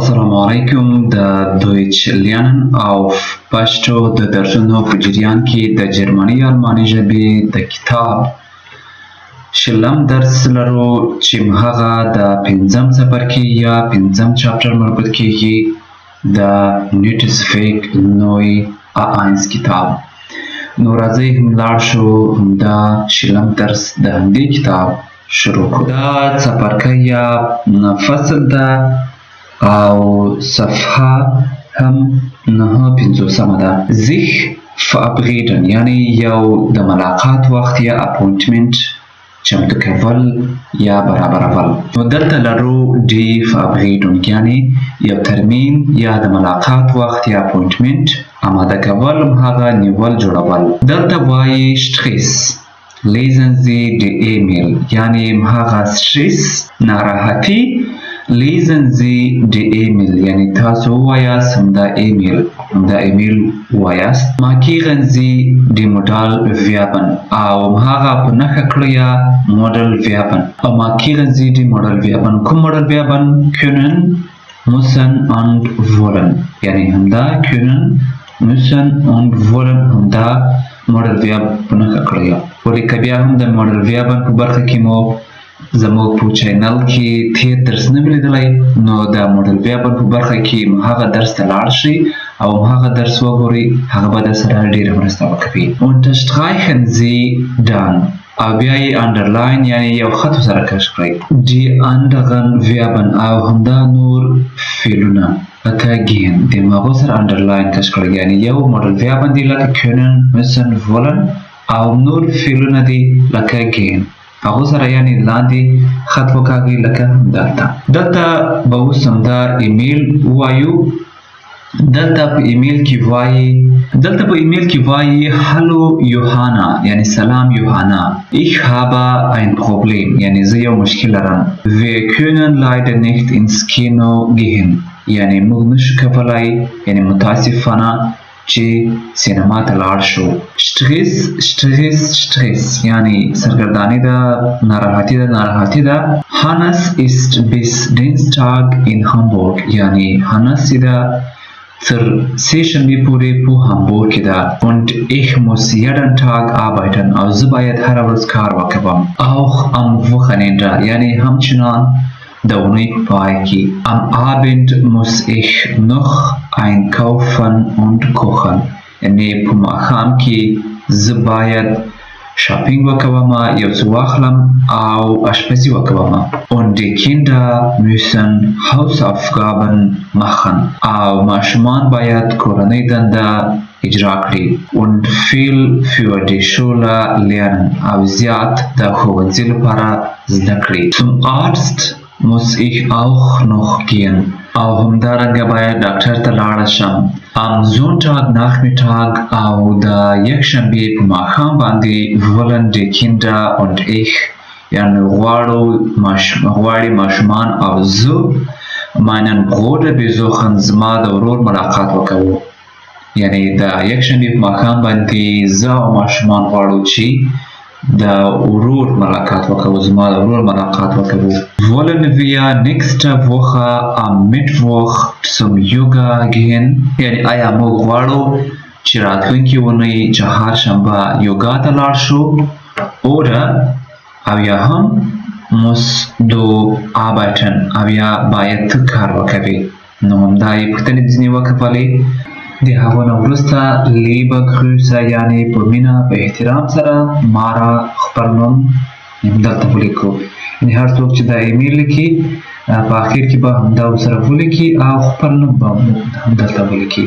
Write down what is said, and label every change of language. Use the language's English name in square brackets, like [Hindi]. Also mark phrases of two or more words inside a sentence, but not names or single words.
[Pashto] السلام علیکم د [German] Deutsch lernen [Pashto] auf پښتو د درسونو په جریان کې د جرمني آلماني ژبې د کتاب شلم درس لرو چې هغه د پنځم څپرکي یا پنځم چاپټر مربوط کیږي د نیوټسفیک نوی A1 کتاب. نو راځئ لاړ شو دا شلم درس د همدې کتاب شروع کړو. دا څپرکی یا فصل ده او صفحه هم 950 ده. [German] sich verabreden [Pashto] یعنی یو د ملاقات وخت یا اپوینټمنټ چمتو کول یا برابرول. نو دلته لرو [German] die Verabredung [Pashto] یعنی یو ترمین یا د ملاقات وخت یا اپوینټمنټ آماده کول هغه نیول جوړول. دلته وایي Stress [German] lesen Sie die E-Mail [Pashto] یعنی هغه Stress ناراحتی [German] lesen Sie die E-Mail [Pashto] یعنی تاسو وایاست همدا ایمیل وایاست. [German] markieren Sie die Modalverben [Pashto] او هغه په نښه کړئ [German] Modalverben او markieren Sie die Modalverben. کوم Modalverben können müssen und wollen [Pashto] یعنی همدا [German] können müssen und wollen [Pashto] همدا Modalverb په نښه کړئ. ولیکه بیا هم د Modalverben په برخه کې مو زموږ په چینل کې تیر درس نه لیدلی نو د Modalverben په برخه کې هغه درس ته لاړ شئ او هغه درس وګورئ هغه به درسره ډېره مرسته وکړي. [German] unterstreichen Sie dann [Pashto] او بیا یې انډرلاین یعنی یو خط سره کش کړئ. [German] die anderen Verben [Pashto] او همدا نور فعلونه لکه gehen د هغو سره انډرلاین کش کړئ یعنی یو Modalverben دي لکه [German] können müssen wollen [Pashto] او نور فعلونه دي لکه gehen هغو سره یعنی لاندې خط وکاږئ لکه دلته به اوس همدا ایمیل ووایو. دلته په ایمیل کې وایي hallo Johanna یعنی سلام یوحنا. [German] ich habe ein Problem [Pashto] یعنی زه یو مشکل لرم. [German] wir können leider nicht ins Kino gehen [Pashto] یعنی موږ نشو کولی یعنی متاسفانه چې سینما ته لاړ شو. Stress یعنی سرګرداني ده ناراحتي ده. [German] Hannes ist bis Dienstag in Hamburg [Pashto] یعنی Hannes ده تر سه شنبې پورې په هامبورګ کې ده. [German] und ich muss jeden Tag arbeiten [Pashto] او زه باید هره ورځ کار وکړم. [German] auch am Wochenende [Pashto] یعنی همچنان د اونۍ په پای کې. [German] am Abend muss ich noch einkaufen und kochen [Pashto] یعنی په ماښام کې زه باید شاپینګ وکوم یو څه واخلم او اشپزي وکوم. [German] und die Kinder müssen Hausaufgaben machen [Pashto] او ماشومان باید کورنۍ دنده اجرا کړي. [German] und viel für die Schule lernen [Pashto] او زیات د ښوونځي لپاره زده کړي. [German] zum Arzt muss ich auch noch gehen [Pashto] او همدارنګه باید ډاکټر ته لاړ شم. [German] am Sonntag Nachmittag [Pashto] او د یکشنبې په ماښام باندې [German] wollen die Kinder und ich [Pashto] یعنی غواړي ماشومان او زه [German] meinen Bruder besuchen [Pashto] زما د ورور ملاقات وکړو یعنی د یکشنبې په ماښام باندې زه او ماشومان غواړو چې د ورور ملاقات وکړو زما د ورور ملاقات وکړو. [German] wollen wir nächste Woche am Mittwoch zum Yoga gehen [Pashto] یعنی آیا موږ غواړو چې راتلونکې اونۍ چهارشنبه یوګا ته لاړ شو. oder او یا هم [German] musst du arbeiten [Pashto] او یا باید ته کار وکوي. نو همدا یې پوښتنې ځینې وکولې. د هغو نه وروسته [German] liebe Grüße [Pashto] یعنی په مینه په احترام سره مارا خپل نوم دلته ولیکو. یعنی هر څوک چې دا ایمیل لیکي په اخر کې به همدا ورسره ولیکي او خپل نوم به همدلته ولیکي.